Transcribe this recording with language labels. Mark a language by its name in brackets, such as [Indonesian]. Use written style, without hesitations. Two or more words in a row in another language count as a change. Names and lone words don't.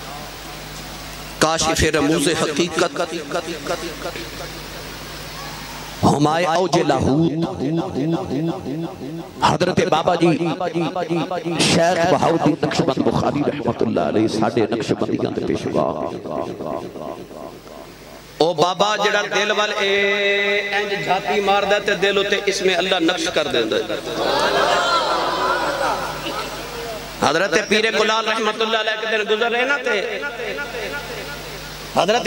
[Punjabi] کاشف رموز حقیقت ہمائے اوجِ لاہوت حضرت بابا جی شیخ بہاؤالدین نقشبند بخاری رحمۃ اللہ علیہ ساڈے نقشبندیاں دے پیشوا او بابا جیہڑا دل وَل انج جھاتی ماردا تے دل اُتے اسمِ اللہ نقش کر دیندا. حضرت پیر کلال رحمۃ اللہ علیہ دے دن گزر رہے نا تے حضرت